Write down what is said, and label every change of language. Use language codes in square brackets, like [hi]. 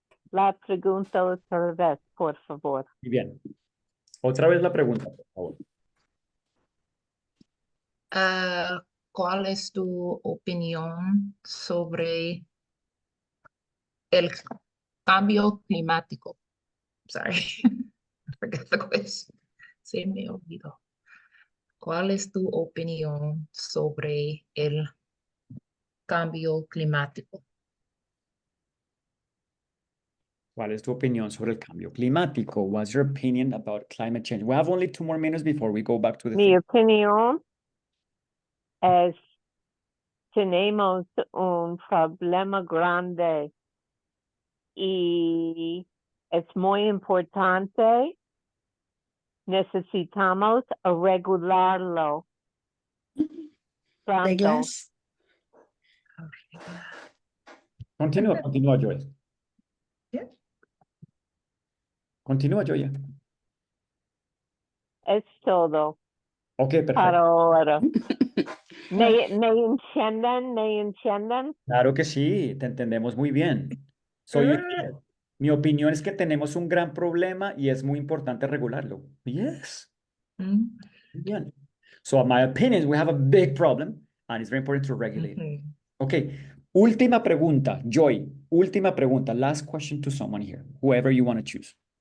[es] La pregunta otra vez, por favor. Muy bien. Otra vez la pregunta, por favor. ¿Cuál es tu opinión sobre el cambio climático? [en] Sorry, I forgot the question. [es] Se me olvidó. ¿Cuál es tu opinión sobre el cambio climático? ¿Cuál es tu opinión sobre el cambio climático? [en] What's your opinion about climate change? We have only 2 more minutes before we go back to the [es] Mi [en] theme. [es] opinión es tenemos un problema grande y es muy importante. Necesitamos arreglarlo. Pronto. Continúa, Joy. Continúa, Joy. Es todo. Ok, perfecto. Para ahora. ¿Me entienden? ¿Me entienden? Claro que sí, te entendemos muy bien. Mi opinión es que tenemos un gran problema y es muy importante regularlo. [en] Yes. Bien. So my opinion is we have a big problem and it's very important to regulate it. Okay. [es] Última pregunta, Joy. Última pregunta. [en] Last question to someone here, whoever you want to choose.